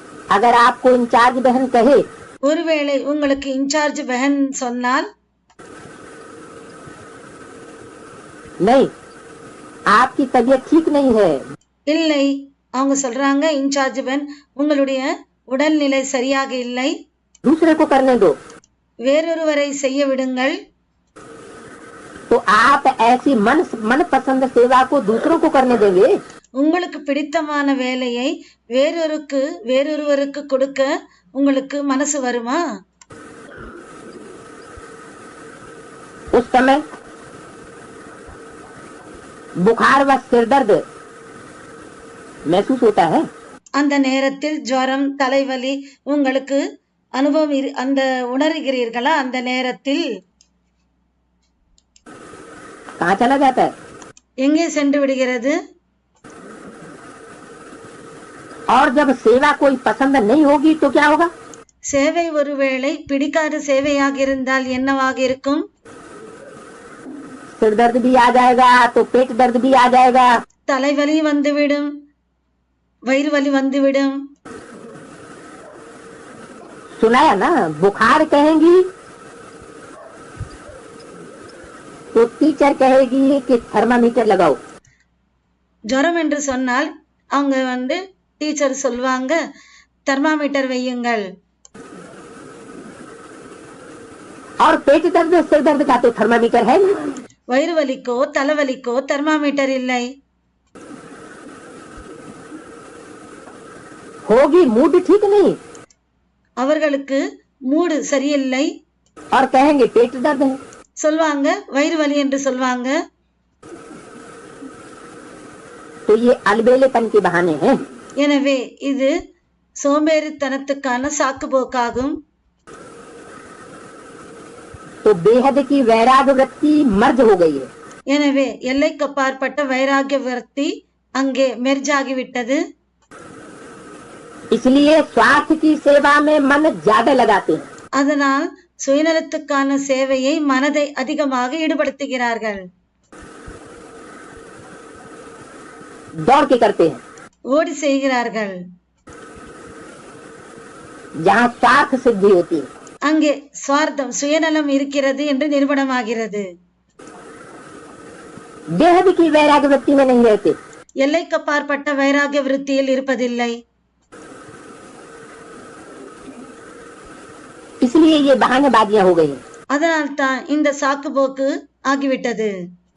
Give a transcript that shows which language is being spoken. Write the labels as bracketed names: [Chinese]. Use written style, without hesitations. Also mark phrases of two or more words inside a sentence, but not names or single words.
[Hindi] अगर आपको इंचार्ज बहन कहे, [Tamil] ஒருவேளை உங்களுக்கு இன்சார்ஜ் பஹன் சொன்னால், [Hindi] नहीं आपकी तबीयत ठीक नहीं है, [Tamil] இல்லை அவங்க சொல்றாங்க இன்சார்ஜ் பஹன் உங்களுடைய உடல்நிலை சரியாக இல்லை, [Hindi] दूसरे को करने दो, [Tamil] வேறொருவரை செய்ய விடுங்கள், [Hindi] तो आप ऐसी मन पसंद सेवा को दूसरों को करने देंगे? [Tamil] உங்களுக்கு பிடித்தமான வேலையை வேறொருவருக்கு கொடுக்க உங்களுக்கு மனசு வருமா? [Hindi] उस समय बुखार व सिर दर्द महसूस होता है, [Tamil] அந்த நேரத்தில் ஜுரம் தலைவலி உங்களுக்கு அனுபவம் அந்த உணர்கிறீர்களா? அந்த நேரத்தில் [Hindi] कहाँ चला जाता है? [Tamil] எங்கே சென்று விடுகிறது? [Hindi] और जब सेवा कोई पसंद नहीं होगी तो क्या होगा? [Tamil] சேவை ஒருவேளை பிடிக்காத சேவையாக இருந்தால் என்னவாக இருக்கும்? [Hindi] सिर दर्द भी आ जाएगा तो पेट दर्द भी आ जाएगा, [Tamil] தலைவலி வந்துவிடும், வயிறு वली வந்துவிடும். [Hindi] सुनाया ना, बुखार कहेंगी तो टीचर कहेगी कि थर्मामीटर लगाओ, [Tamil] ஜுரம் என்று சொன்னால் அவங்க டீச்சர் சொல்வாங்க தெர்மாமீட்டர் வையுங்கள். [Hindi] और पेट दर्द सिर दर्द का तो थर्मामीटर है नहीं, [Tamil] வயிறு வலிக்கோ தலைவலிக்கோ தெர்மாமீட்டர் இல்லை. [Hindi] होगी मूड ठीक नहीं [Tamil] அவர்களுக்கு மூடு சரியில்லை, [Hindi] और कहेंगे पेट दर्द है, [Tamil] சொல்வாங்க வயிறு வலி என்று சொல்வாங்க. [Hindi] तो ये अलबेलेपन के बहाने हैं. [Tamil] எனவே இது சோம்பேறித்தனத்துக்கான சாக்கு போக்காகும். [Hindi] तो बेहद की वैराग्य वृत्ति मर्ज हो गई है. [Tamil] எனவே எல்லைக்கு அப்பாற்பட்ட வைராகிய விருத்தி அங்கே மெர்ஜாகிவிட்டது. [Hindi] इसलिए स्वार्थ की सेवा में मन ज्यादा लगाते हैं. [Tamil] அதனால் சுயநலத்துக்கான சேவையை மனதை அதிகமாக ஈடுபடுத்துகிறார்கள், [Hindi] दौड़ के करते हैं. [Tamil] ஓடி செய்கிறார்கள். [Hindi] जहाँ स्वार्थ सिद्धि होती है, [Tamil] அங்கே சுவார்த்தம் சுயநலம் இருக்கிறது என்று நிரூபணமாகிறது. [Hindi] बेहद की वैराग्य वृत्ति में नहीं रहते. [Tamil] எல்லைக்கு அப்பாற்பட்ட வைராகிய விருத்தியில் இருப்பதில்லை. [Hindi] इसलिए ये बहानेबाजियां हो गई. [Tamil] அதனால்தான் இந்த சாக்கு போக்கு ஆகிவிட்டது.